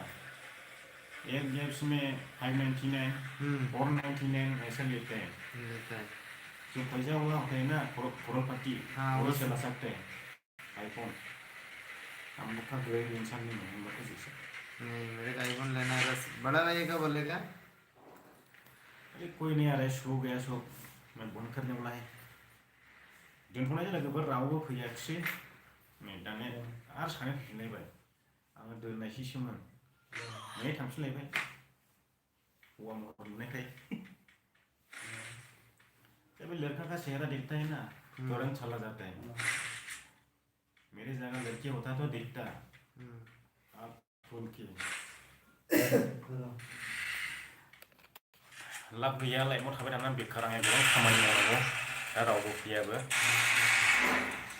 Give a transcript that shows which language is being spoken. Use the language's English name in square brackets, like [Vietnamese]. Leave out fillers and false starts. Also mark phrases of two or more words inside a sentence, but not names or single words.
[Hindi] एक एप्स में 599 499 ऐसा लेते हैं जो पैसा हुआ होता है ना करोड़पति हाँ वो वो चला सकते हैं आईफोन। हम लोग का गरीब इंसान नहीं है हम लोग को जैसे नहीं मेरे को आईफोन लेना है बस बड़ा भाई का बोलेगा। अरे कोई नहीं आ रहा है सो गया सो मैं बंद करने वाला है [Bodo] दोनथ'नाय लोगोफोर रावबो फैयाखिसै नै दाने आरो सानै फैफिनलायबाय आङो दोननायसैसोमोन नै थांफिनलायबाय हौवा महर नुनायखाय। [Hindi] जब लड़का का चेहरा देखता है ना तुरंत चला जाता है। मेरे जगह लड़की होता तो देखता आप खोल के [Bodo] लाब गैया लाइफआव थाबाय थानानै बेखार आंहा गोबां खामानि मावनांगौ दा रावबो फैयाबो।